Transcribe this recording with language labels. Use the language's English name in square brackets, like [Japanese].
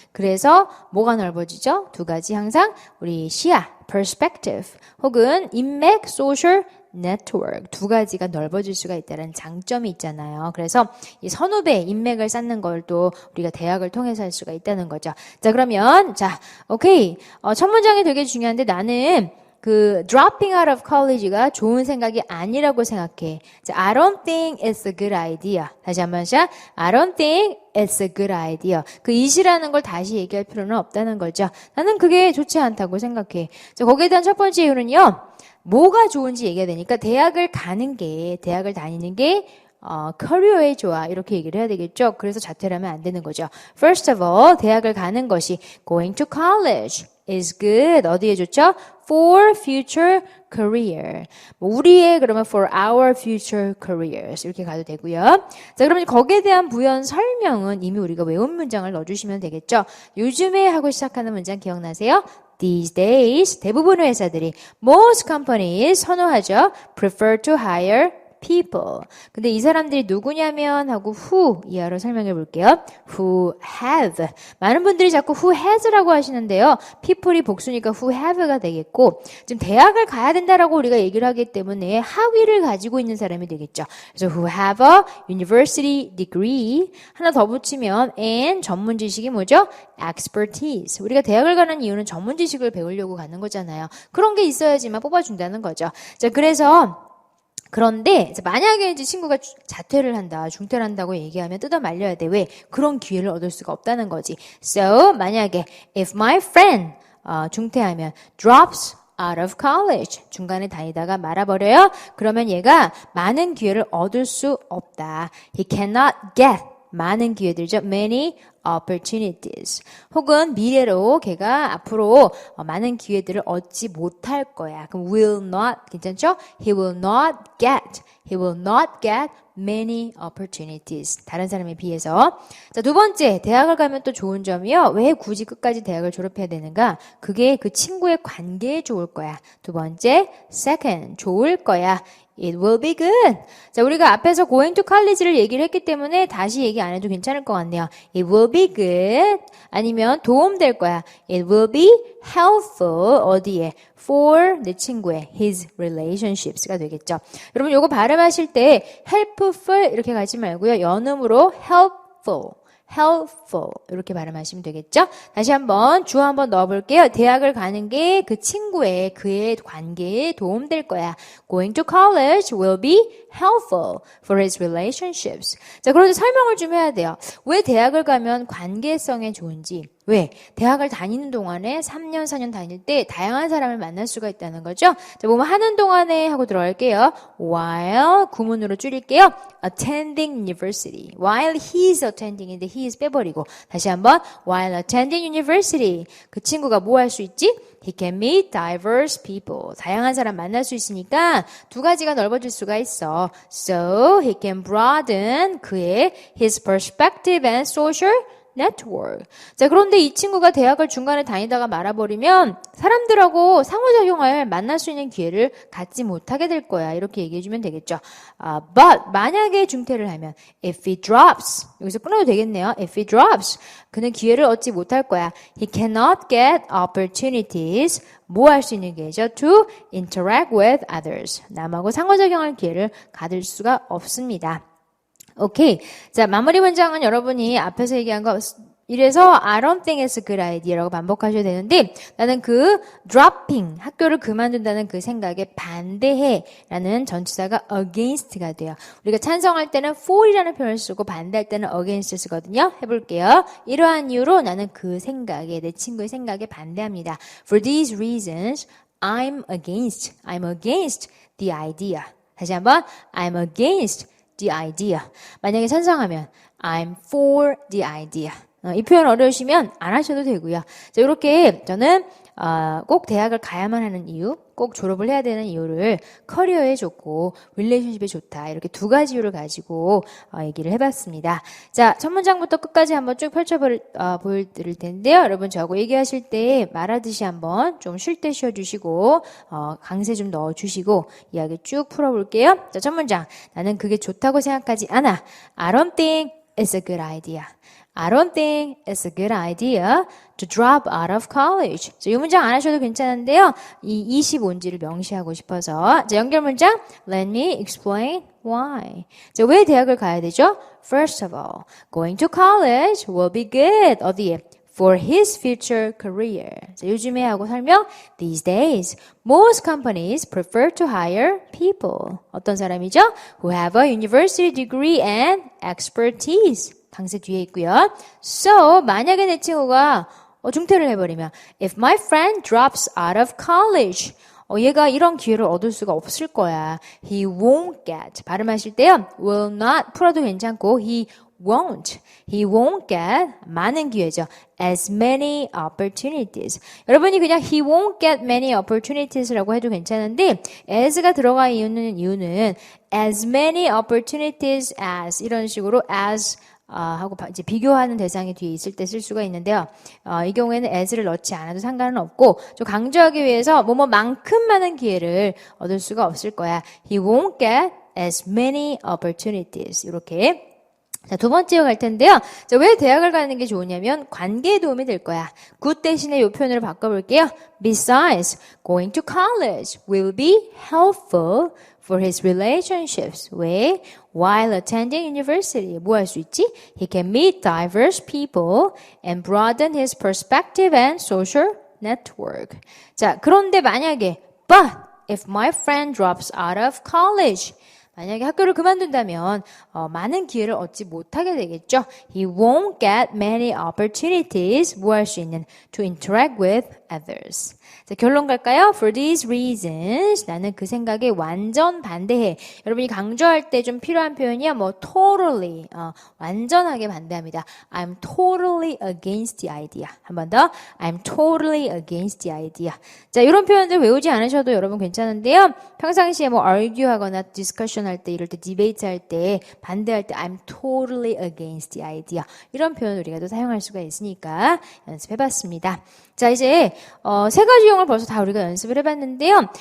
[Korean] 그래서 뭐가 넓어지죠? 두 가지 항상 우리 시야, perspective 혹은 인맥, social network 두 가지가 넓어질 수가 있다는 장점이 있잖아요. 그래서 이 선후배 인맥을 쌓는 걸 또 우리가 대학을 통해서 할 수가 있다는 거죠. 자, 그러면 오케이. 첫 문장이 되게 중요한데 나는 그 [English] dropping out of college [Korean] 가 좋은 생각이 아니라고 생각해. [English] 자, I don't think it's a good idea. [Korean] 다시 한번 샷. [English] I don't think it's a good idea. [Korean] 그 it이라는 걸 다시 얘기할 필요는 없다는 거죠. 나는 그게 좋지 않다고 생각해. 자, 거기에 대한 첫 번째 이유는요. 뭐가 좋은지 얘기해야 되니까 대학을 다니는 게 커리어에 좋아 이렇게 얘기를 해야 되겠죠. 그래서 자퇴를 하면 안 되는 거죠. [English] First of all, [Korean] 대학을 가는 것이 [English] going to college is good. [Korean] 어디에 좋죠? [English] For future career. [Korean] 우리의 그러면 [English] for our future careers [Korean] 이렇게 가도 되고요. 자, 그러면 거기에 대한 부연 설명은 이미 우리가 외운 문장을 넣어주시면 되겠죠. 요즘에 하고 시작하는 문장 기억나세요? [English] These days, [Korean] 대부분의 회사들이 [English] most companies [Korean] 선호하죠. [English] prefer to hire people. [Korean] 근데 이 사람들이 누구냐면 하고 who 이하로 설명해 볼게요. [English] who have. [Korean] 많은 분들이 자꾸 [English] who has [Korean] 라고 하시는데요. people이 복수니까 who have가 되겠고 지금 대학을 가야 된다라고 우리가 얘기를 하기 때문에 학위를 가지고 있는 사람이 되겠죠. 그래서 [English] who have a university degree [Korean] 하나 더 붙이면 and 전문 지식이 뭐죠? [English] expertise. [Korean] 우리가 대학을 가는 이유는 전문 지식을 배우려고 가는 거잖아요. 그런 게 있어야지만 뽑아준다는 거죠. 자, 그런데 만약에 이제 친구가 자퇴를 한다, 중퇴를 한다고 얘기하면 뜯어 말려야 돼. 왜? 그런 기회를 얻을 수가 없다는 거지. [English] So, [Korean] 만약에 [English] if my friend [Korean] 중퇴하면 [English] drops out of college [Korean] 중간에 다니다가 말아버려요. 그러면 얘가 많은 기회를 얻을 수 없다. [English] He cannot get [Korean] 많은 기회들이죠. [English] Many opportunities. [Korean] 혹은 미래로 걔가 앞으로 많은 기회들을 얻지 못할 거야. 그럼 will not 괜찮죠? [English] He will not get many opportunities. [Korean] 다른 사람에 비해서. 자, 두 번째, 대학을 가면 또 좋은 점이요. 왜 굳이 끝까지 대학을 졸업해야 되는가? 그게 그 친구의 관계에 좋을 거야. 두 번째, second, 좋을 거야. [English] It will be good. [Korean] 자, 우리가 앞에서 [English] going to college [Korean] 를 얘기를 했기 때문에 다시 얘기 안 해도 괜찮을 것 같네요. [English] It will be good. [Korean] 아니면 도움될 거야. [English] It will be helpful. [Korean] 어디에? For 내 친구의 his relationships가 되겠죠. 여러분 요거 발음하실 때 helpful 이렇게 가지 말고요. 연음으로 helpful. 이렇게 발음하시면 되겠죠? 다시 한번 주어 한번 넣어볼게요. 대학을 가는 게 그 친구의 그의 관계에 도움될 거야. [English] Going to college will be helpful for his relationships. [Korean] 자, 그런데 설명을 좀 해야 돼요. 왜 대학을 가면 관계성에 좋은지. 왜? 대학을 다니는 동안에 3년, 4년 다닐 때 다양한 사람을 만날 수가 있다는 거죠. 자, 뭐뭐 하는 동안에 하고 들어갈게요. While 구문으로 줄일게요. [English] Attending university. While he's attending인데 he is [Korean] 빼버리고 다시 한번 [English] while attending university. [Korean] 그 친구가 뭐 할 수 있지? [English] He can meet diverse people. [Korean] 다양한 사람 만날 수 있으니까 두 가지가 넓어질 수가 있어. [English] So he can broaden 그의 his perspective and social network. [Korean] 자, 그런데 이 친구가 대학을 중간에 다니다가 말아버리면 사람들하고 상호작용을 만날 수 있는 기회를 갖지 못하게 될 거야. 이렇게 얘기해주면 되겠죠. But 만약에 중퇴를 하면 [English] if he drops [Korean] 여기서 끊어도 되겠네요. [English] If he drops [Korean] 그는 기회를 얻지 못할 거야. [English] He cannot get opportunities [Korean] 뭐 할 수 있는 기회죠? [English] To interact with others. [Korean] 남하고 상호작용할 기회를 가질 수가 없습니다. 오케이. 자, 마무리 문장은 여러분이 앞에서 얘기한 거 이래서 [English] I don't think it's a good idea [Korean] 라고 반복하셔야 되는데 나는 그 dropping, 학교를 그만둔다는 그 생각에 반대해라는 전치사가 against가 돼요. 우리가 찬성할 때는 for이라는 표현을 쓰고 반대할 때는 against 쓰거든요. 해볼게요. 이러한 이유로 나는 그 생각에, 내 친구의 생각에 반대합니다. [English] For these reasons, I'm against the idea. [Korean] 다시 한번, [English] I'm against the idea. 만약에 찬성하면 I'm for the idea. [Korean] 이 표현 어려우시면 안 하셔도 되고요. 자, 이렇게 저는 꼭 대학을 가야만 하는 이유, 꼭 졸업을 해야 되는 이유를 커리어에 좋고 릴레이션십에 좋다. 이렇게 두 가지 이유를 가지고 얘기를 해봤습니다. 자, 첫 문장부터 끝까지 한번 쭉 보여드릴 텐데요. 여러분 저하고 얘기하실 때 말하듯이 한번 좀 쉴 때 쉬어주시고 강세 좀 넣어주시고 이야기 쭉 풀어볼게요. 자, 첫 문장. 나는 그게 좋다고 생각하지 않아. [English] I don't think it's a good idea. I don't think it's a good idea to drop out of college. [Korean] 자, 이 문장 안 하셔도 괜찮은데요. 이 25인지를 명시하고 싶어서. [English] 자, 연결 문장. Let me explain why. [Korean] 자, 왜 대학을 가야 되죠? [English] First of all, going to college will be good. [Korean] 어디에? [English] For his future career. [Korean] 자, 요즘에 하고 설명. [English] These days, most companies prefer to hire people. [Korean] 어떤 사람이죠? [English] Who have a university degree and expertise. [Korean] 강세 뒤에 있고요. So, 만약에 내 친구가 중퇴를 해버리면 [English] If my friend drops out of college [Korean] 얘가 이런 기회를 얻을 수가 없을 거야. [English] He won't get [Korean] 발음하실 때요. will not 풀어도 괜찮고 He won't get 많은 기회죠. [English] as many opportunities. [Korean] 여러분이 그냥 [English] he won't get many opportunities [Korean] 라고 해도 괜찮은데 as가 들어가 있는 이유는 [English] as many opportunities as [Korean] 이런 식으로 as 하고 이제 비교하는 대상이 뒤에 있을 때 쓸 수가 있는데요. 이 경우에는 as를 넣지 않아도 상관은 없고 좀 강조하기 위해서 뭐만큼 많은 기회를 얻을 수가 없을 거야. [English] He won't get as many opportunities. [Korean] 이렇게. 자, 두 번째로 갈 텐데요. 자, 왜 대학을 가는 게 좋으냐면 관계에 도움이 될 거야. good 대신에 이 표현으로 바꿔볼게요. [English] Besides, going to college will be helpful for his relationships. [Korean] 왜? [English] While attending university. [Korean] 뭐 할 수 있지? [English] He can meet diverse people and broaden his perspective and social network. [Korean] 자, 그런데 만약에 [English] But if my friend drops out of college [Korean] 만약에 학교를 그만둔다면 많은 기회를 얻지 못하게 되겠죠. [English] He won't get many opportunities [Korean] 뭐 할 수 있는 [English] to interact with others. [Korean] 자, 결론 갈까요? [English] For these reasons [Korean] 나는 그 생각에 완전 반대해. 여러분이 강조할 때 좀 필요한 표현이야. totally 완전하게 반대합니다. [English] I'm totally against the idea. [Korean] 한 번 더. [English] I'm totally against the idea. [Korean] 자, 이런 표현들 외우지 않으셔도 여러분 괜찮은데요. 평상시에 argue하거나 discussion 할 때 이럴 때 debate 할 때 반대할 때 [English] I'm totally against the idea. [Korean] 이런 표현 우리가 또 사용할 수가 있으니까 연습해봤습니다. 자, 이제 세 가지 유형을 벌써 다 우리가 연습을 해봤는데요.